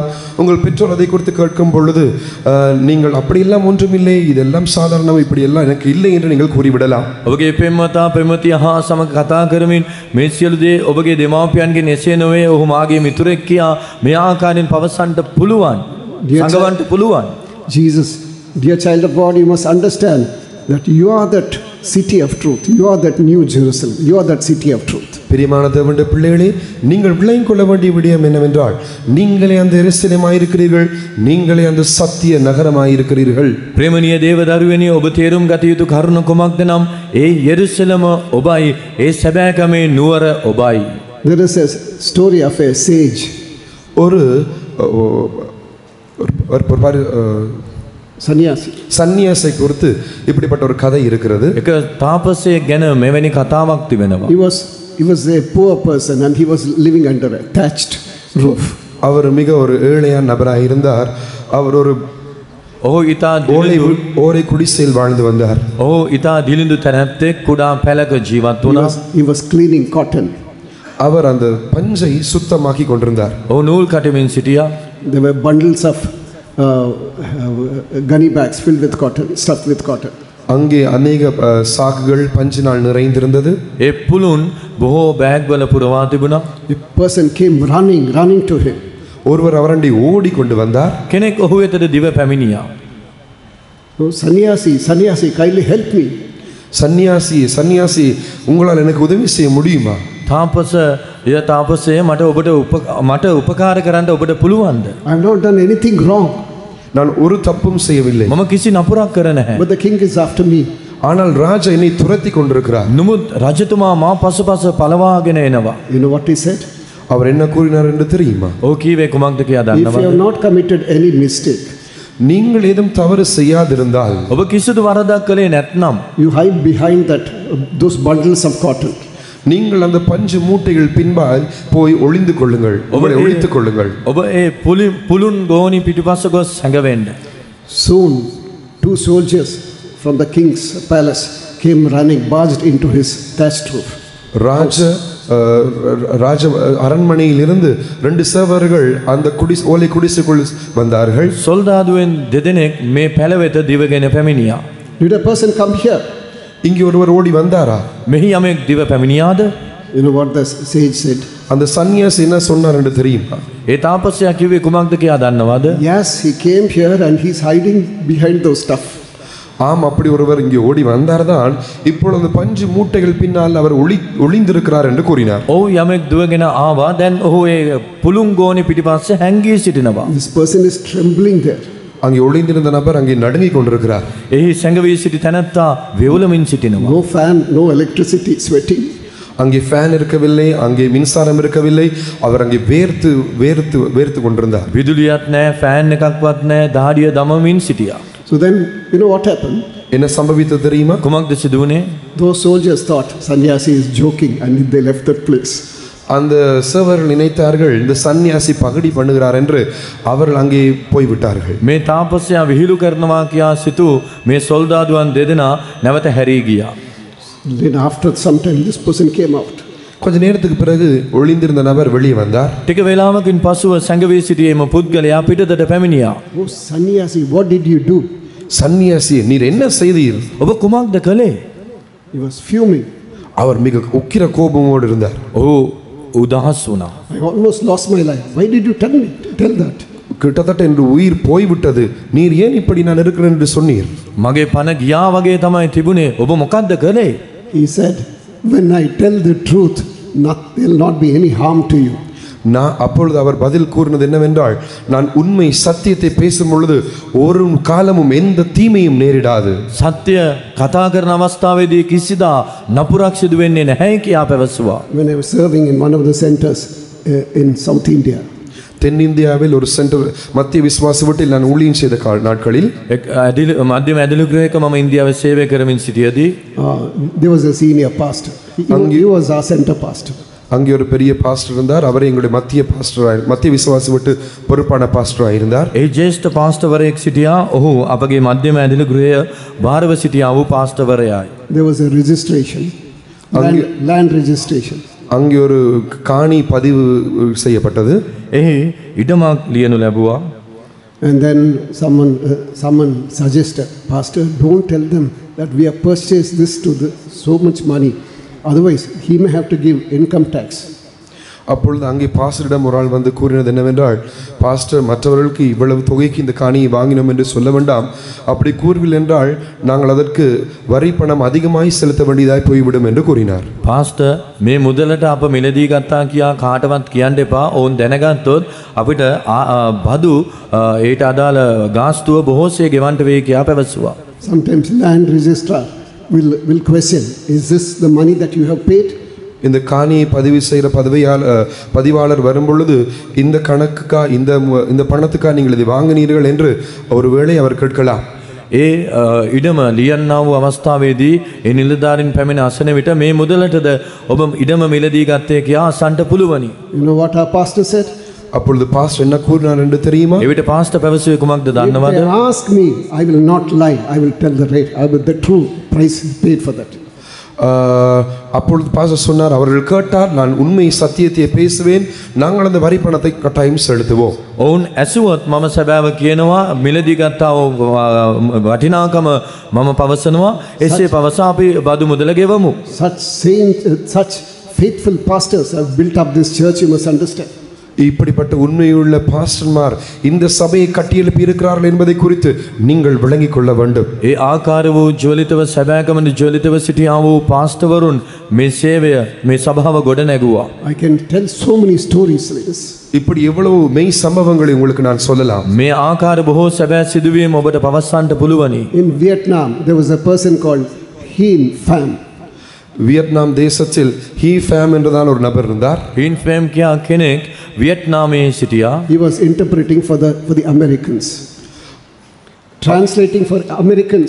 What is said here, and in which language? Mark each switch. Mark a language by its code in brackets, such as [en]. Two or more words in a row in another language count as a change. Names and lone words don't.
[ta] உங்கள் பெற்றோர் அதை குறித்து கேட்கும் பொழுது நீங்கள் அப்படியெல்லாம் ஒன்றுமில்லை, இதெல்லாம் சாதாரணம், இப்படியெல்லாம் எனக்கு இல்லை என்று நீங்கள் கூறிவிடலாம். [si] ඔබගේ පෙම්වතා පෙම්වතිය හා සමග කතා කරමින් මේ සියලු දේ ඔබගේ දෙමාපියන්ගෙන් එසේ නොවේ, ඔහු මාගේ මිතුරෙක් කියා මේ ආකාරයෙන් පවසන්න පුළුවන්, සංගවන්න පුළුවන්. [en] Jesus, dear child of God, you must understand that you are that city of truth. You are that new Jerusalem. You are that city of truth. [ta] பிரியமான தேவனுடைய பிள்ளைகளே, நீங்கள் விளங்கிக் கொள்ள வேண்டிய விடயம் என்னவென்றால், நீங்களே அந்த எருசலேமாயிருக்கிறீர்கள், நீங்களே அந்த சத்திய நகரமாயிருக்கிறீர்கள். [si] ප්‍රේමණීය දේව දරුවනි, ඔබ තේරුම් ගත යුතු කරුණ කුමක්ද නම් ඒ යෙරුසලම ඔබයි, ඒ සැබෑකමේ නුවර ඔබයි. [en] There is a story of a sage. [ta] ஒரு சன்னியாசை குறித்து இப்படிப்பட்ட ஒரு கதை இருக்கிறது. [si] එක තාපසයෙක් ගැන මෙවැනි කතාවක් තිබෙනවා. [en] He was a poor person and he was living under a thatched roof. [ta] அவர் மிக ஒரு ஏழையான நபராக இருந்தார். அவர் ஒரு ஓலை குடிசையில் வாழ்ந்து வந்தார். [si] ඔහු ඉතා දිලිඳු තැනැත්තෙක්, කුඩා පැලක ජීවත් වුණා. [en] He was cleaning cotton. [ta] அவர் அந்த பஞ்சை சுத்தமாக்கி கொண்டிருந்தார். [si] ඔහු නූල් කටමින් සිටියා. [en] there were bundles of gunny bags filled with cotton, stuffed with cotton. [ta] அங்கே அநேக சாக்குகள் பஞ்சினால் நிறைந்திருந்தது. [si] ඒ පුළුන් බොහෝ බෑග් වල පුරවා තිබුණා. [en] A person came running to him. [ta] ஒருவர் அவரண்டி ஓடி கொண்டு வந்தார். [si] කෙනෙක් ඔහු වෙතට දිව පැමිණියා. [en] Oh, sannyasi, kindly help me. [ta] சன்னியாசி உங்களால் எனக்கு உதவி செய்ய முடியுமா? [si] තාපසය මට උපකාර කරන්න ඔබට පුළුවන්ද? [en] I have not done anything wrong. [ta] நான் ஒரு தப்பும் செய்யவில்லை. [si] මම කිසි නපුරක් කර නැහැ. [en] But the king is after me. [ta] ஆனால் ராஜா என்னை துரத்தி கொண்டிருக்கிறார். [si] නමුත් රජතුමා මා පසුපස පලවාගෙන එනවා. [en] You know what he said? [ta] அவர் என்ன கூறினார் என்று தெரியுமா? [si] ඔහු කීවේ කුමක්ද කියා [en] If you [si] දන්නවද? [en] have not committed any mistake, [ta] நீங்கள் ஏதும் தவறு செய்யாதிருந்தால், [si] ඔබ කිසිදු වරදක් කළේ නැත්නම්, [en] you hide behind those bundles of cotton. [ta] நீங்கள் அந்த பஞ்சு மூட்டைகள் பின்பால் போய் ஒளிந்து கொள்ளுங்கள், உங்களை ஒளித்துக் கொள்ளுங்கள். [si] ඔබ ඒ පුළුන් ගෝනි පිටිපස්ස ගොස් හැඟවෙන්න. [en] Soon 2 soldiers from the king's palace came running, barged into his thatched roof. [ta] ராஜ அரண்மனையில் இருந்து 2 சேவர்கள் அந்த ஓலை குடிசைக்குள் வந்தார்கள். [si] සොල්දාදුවෙන් දෙදෙනෙක් මේ පැල වෙත දිවගෙන පැමිණියා. [en] Did a person come here? [ta] இங்கே ஒருவர் ஓடி வந்தாரா? [si] මෙහි යමෙක් දිව පැමිණියාද? [en] You know what the sage said? [ta] அந்த சன்னியாசி என்ன சொன்னார் என்று தெரியுமா? [si] ඒ තාපසයා කිව්වේ කුමක්ද කියා දන්නවද? [en] Yes, he came here and he's hiding behind those stuff. [ta] ஆம், அப்படி ஒருவர் இங்கே ஓடி வந்தார்தான். இப்பொழுது அந்த பஞ்சு மூட்டைகள் பின்னால் அவர் ஒளிந்திருக்கிறார் என்று கூறினார். [si] ඔව් යමෙක් දුවගෙන ආවා. දැන් ඔහු ඒ පුළුන් ගෝනි පිටිපස්සේ හැංගී සිටිනවා. [en] This person is trembling there. [ta] அங்கே ஒளிந்திருந்த நபர் அங்கே நடுங்கிக் கொண்டிருக்கிறார். [si] එහි සැඟවී සිටි තැනැත්තා වෙවුලමින් සිටිනවා. [en] No fan, no electricity, sweating. [ta] அங்கே ஃபேன் இருக்கவில்லை, அங்கே மின்சாரம் இருக்கவில்லை. அவர் அங்கே வேர்த்து கொண்டிருந்தார். [si] විදුලියක් නැහැ, ෆෑන් එකක්වත් නැහැ, දහඩිය දමමින් සිටියා. [en] So then, you know what happened? [ta] என்ன சம்பவித்தது தெரியுமா? [si] කුමක්ද සිදු වුණේ? [en] Those soldiers thought sannyasi is joking and they left that place. [ta] அந்த சேவர்கள் நினைத்தார்கள் இந்த சன்னியாசி பகடி பண்ணுகிறார் என்று. அவர்கள் அங்கே போய்விட்டார்கள். [si] මේ තාපසයා විහිළු කරනවා කියා සිතූ මේ සොල්දාදුවන් දෙදෙනා නැවත හැරී ගියා. [en] Then after some time this person came out. [ta] கொஞ்ச நேரத்துக்கு பிறகு ஒளிந்திருந்த நபர் வெளியே வந்தார். [si] ටික වේලාවකින් පසුව සැඟවී සිටියේ එම පුද්ගලයා පිටතට පැමිණියා. [en] Oh sannyasi, what did you do? [ta] சன்னியாசி, நீர் என்ன செய்தீர்? [si] ඔබ කුමක්ද කළේ? [en] He was fuming. [ta] அவர் மிக உக்கிர கோபமோடு இருந்தார். [si] ඔහු උදහස් වුණා. [en] I almost lost my life. Why did you tell that? [ta] கிட்டத்தட்ட என்று உயிர் போய்விட்டது, நீர் ஏன் இப்படி நான் இருக்கிறேன் என்று சொன்னீர்? [si] මගේ පණ ගියා වගේ තමයි තිබුණේ. ඔබ මොකක්ද කළේ? [en] He said, when I tell the truth, there will not be any harm to you. [ta] நான் அப்பொழுது அவர் பதில் கூறினது என்னவென்றால், நான் உண்மை சத்தியத்தை பேசும் பொழுது ஒரு காலமும் எந்த தீமையும் நேரிடாது. [si] සත්‍ය කතා කරන අවස්ථාවේදී කිසිදා නපුරක් සිදු වෙන්නේ නැහැ කියා පැවසුවා. [en] When I was serving in one of the centers in South India, [ta] தென்னிந்தியாவில் ஒரு சென்டர் மத்திய விசுவாச வீட்டில் நான் ஊழியம் செய்த நாட்களில் [si] මධ්‍යම ඇදලු ගෘහයක මම ඉන්දියාවේ සේවය කරමින් සිටියදී [en] there was a senior pastor. He was our center pastor. [ta] அங்கே ஒரு பெரிய பாஸ்டர் இருந்தார். அவரே எங்களுடைய மத்திய விசுவாச வீட்டு பொறுப்பான பாஸ்டராக இருந்தார். [si] ඒ ජේෂ්ඨ පාස්ටර්වරයෙක් සිටියා. ඔහු අපගේ මධ්‍යම ඇදලු ගෘහය භාරව සිටියා වූ පාස්ටර්වරයායි. [en] There was a registration, land registration. [ta] அங்கே ஒரு காணி பதிவு செய்யப்பட்டது. [si] එහි ඉඩමක් ලියනු ලැබුවා. [en] And then someone suggested, Pastor, don't tell them that we have purchased this to so much money. Otherwise, he may have to give income tax. [ta] அப்பொழுது அங்கே பாஸ்டரிடம் ஒரு ஆள் வந்து கூறினது என்னவென்றால், பாஸ்டர், மற்றவர்களுக்கு இவ்வளவு தொகைக்கு இந்த காணியை வாங்கினோம் என்று சொல்ல வேண்டாம். அப்படி கூறவில்லை என்றால் நாங்கள் அதற்கு வரி பணம் அதிகமாய் செலுத்த வேண்டியதாய் போய்விடும் என்று கூறினார். [si] පාස්ටර්, මේ මුදලට අප මිලදී ගත්තා කියා කාටවත් කියන්න එපා. ඔවුන් දැනගත්තොත් අපිට බදු ඊට අදාළ ගාස්තුව බොහෝසේ ගෙවන්න වෙයි කියා පැවසුවා. [en] Sometimes land registrar will question, is this the money that you have paid? [ta] இந்த காணியை பதிவு செய்கிற பதிவாளர் வரும்பொழுது இந்த கணக்குக்கா இந்த பணத்துக்கா நீங்கள் இதை வாங்கினீர்கள் என்று ஒருவேளை அவர் கேட்கலாம். [si] ඒ ඉඩම ලියන්නා වූ අවස්ථාවේදී ඒ නිලධාරීන් පැමිණ අසන විට මේ මුදලටද ඔබ ඉඩම මිලදී ගත්තේ කියා අසන්නට පුළුවනි. [en] You know what our pastor said? [ta] அப்பொழுது பாஸ்டர் என்ன கூறினார் என்று தெரியுமா? [si] එවිට පාස්ටර් පැවසුවේ කුමක්ද දන්නවද? [en] If they ask me, I will not lie. I will tell the rate. I will the true price paid for that. [ta] அப்பொழுது பாஸ்டர் சொன்னார், அவர்கள் கேட்டார், நான் உண்மை சத்தியத்தை பேசுவேன், நாங்கள் அந்த வரி பணத்தை கட்டாயம் செலுத்துவோம். [si] ඔවුන් ඇසුවොත් මම සැබෑව කියනවා, මිලදී ගත්තා වූ වටිනාකම මම පවසනවා, එසේ පවසා අපි බදු මුදල ගෙවමු. [en] Such saints, such faithful pastors have built up this church, you must understand. [ta] இப்படிப்பட்ட உண்மையுள்ள பாஸ்டர்மார் இந்த சபையை கட்டியெழுப்பி இருக்கிறார்கள் என்பதை குறித்து நீங்கள் விளங்கிக் கொள்ள வேண்டும். [si] ඒ ආකාර වූ ජ්වලිතව සැබෑකමන ජ්වලිතව සිටියා වූ පාස්ටර්වරුන් මේ සේවය මේ සභාව ගොඩ නැගුවා. [en] I can tell so many stories like this. [ta] இப்படி எவ்வளவு மெய் சம்பவங்களை உங்களுக்கு நான் சொல்லலாம். [si] මේ ආකාර බොහෝ සැබෑ සිදුවීම් ඔබට පවසන්නට පුළුවනි. [en] In Vietnam, there was a person called Hien Pham. [ta] வியட்நாம் தேசத்தில் ஹீ ஃபேம் என்றுதான் ஒரு நபர் இருந்தார். [si] හීන් ෆෑම් කියා කෙනෙක් වියට්නාමයේ සිටියා. [en] He was interpreting for the Americans, translating for Americans.